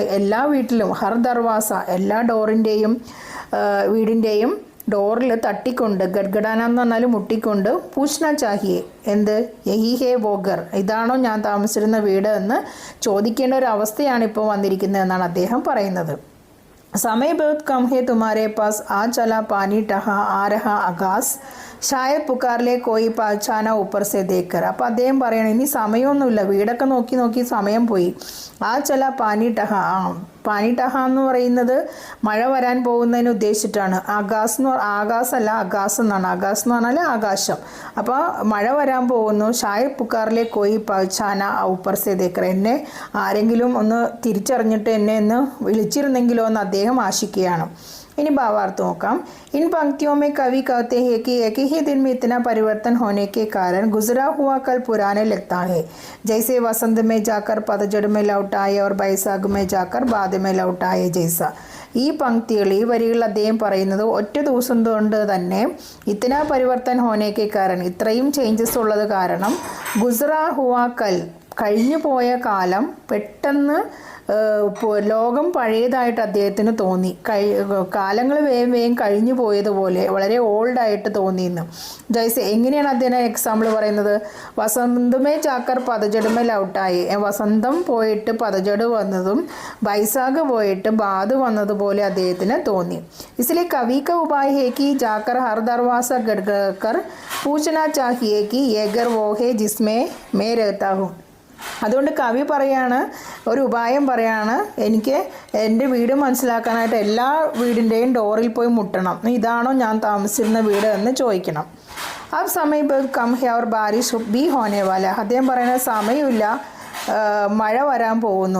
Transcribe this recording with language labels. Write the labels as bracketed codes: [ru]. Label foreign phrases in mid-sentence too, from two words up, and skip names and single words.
[ml] എല്ലാ വീട്ടിലും [hi] हर दरवाज़ा, [ml] എല്ലാ വീടിൻ്റെയും ഡോറിൽ തട്ടിക്കൊണ്ട്, ഗഡ്ഗഡാന എന്ന് പറഞ്ഞാൽ മുട്ടിക്കൊണ്ട്, [hi] पूछना चाहिए, [ml] എന്ത്, [hi] यही है वो घर, [ml] ഇതാണോ ഞാൻ താമസിച്ചിരുന്ന വീട് എന്ന് ചോദിക്കേണ്ട ഒരു അവസ്ഥയാണ് ഇപ്പോൾ വന്നിരിക്കുന്നത് എന്നാണ് അദ്ദേഹം പറയുന്നത്. [hi] समय बहुत कम है तुम्हारे पास, आ चला पानी टहा आ रहा आकाश, शायद पुकार ले कोई पहचाना ऊपर से देखकर. [ml] അപ്പോൾ അദ്ദേഹം പറയണം ഇനി സമയമൊന്നുമില്ല, വീടൊക്കെ നോക്കി സമയം പോയി. [hi] आ चला पानी ढहा [ml] എന്ന് പറയുന്നത് മഴ വരാൻ പോകുന്നതിന് ഉദ്ദേശിച്ചിട്ടാണ്. ആകാശമല്ല അഗാസ് എന്നാണ്. ആകാശ് എന്ന് പറഞ്ഞാൽ ആകാശം. അപ്പോൾ മഴ വരാൻ പോകുന്നു. [hi] शायद पुकार ले कोई पहचाना ऊपर से देखकर, [ml] എന്നെ ആരെങ്കിലും ഒന്ന് തിരിച്ചറിഞ്ഞിട്ട് എന്നെ ഒന്ന് വിളിച്ചിരുന്നെങ്കിലോ എന്ന് അദ്ദേഹം ആശിക്കുകയാണ്. [hi] इन्हीं भावार्थ നോക്കാം. इन पंक्तियों में कवि कहते हैं कि एक ही दिन में इतना परिवर्तन होने के कारण गुजरा हुआ कल पुराने लगता है, जैसे वसंत में जाकर पतझड़ में लौट आए और बैसाख में जाकर बाद में लौट आए जैसा. [ml] ഈ വരികൾ അദ്ദേഹം പറയുന്നത് ഒറ്റ ദിവസം കൊണ്ട് തന്നെ [hi] इतना परिवर्तन होने के कारण, [ml] ഇത്രയും ചേഞ്ചസ് ഉള്ളത് കാരണം, [hi] गुज़रा हुआ कल, [ml] കഴിഞ്ഞു പോയ കാലം പെട്ടെന്ന് ലോകം പഴയതായിട്ട് അദ്ദേഹത്തിന് തോന്നി. കാലങ്ങൾ വേഗം കഴിഞ്ഞു പോയതുപോലെ വളരെ ഓൾഡായിട്ട് തോന്നിയെന്ന്. ജയ്സെ, എങ്ങനെയാണ് അദ്ദേഹം എക്സാമ്പിൾ പറയുന്നത്? [hi] वसंत में जाकर पतझड़ में लौट आए, [ml] വസന്തം പോയിട്ട് പതജട് വന്നതും ബൈസാഖ് പോയിട്ട് ബാദ് വന്നതുപോലെ അദ്ദേഹത്തിന് തോന്നി. [hi] इसलिए कवि का उपाय है कि जाकर हर दरवाजा गड़गड़ पूछना चाहिए कि ये घर वो है जिसमें मैं रहता हूँ. [ml] അതുകൊണ്ട് കവി ഒരു ഉപായം പറയാണ്, എനിക്ക് എൻ്റെ വീട് മനസ്സിലാക്കാനായിട്ട് എല്ലാ വീടിൻ്റെയും ഡോറിൽ പോയി മുട്ടണം, ഇതാണോ ഞാൻ താമസിച്ചിരുന്ന വീട് എന്ന് ചോദിക്കണം. [hi] आ समय कम है और बारिश भी होने वाला. [ml] അദ്ദേഹം പറയുന്ന സമയമില്ല, മഴ വരാൻ പോകുന്നു.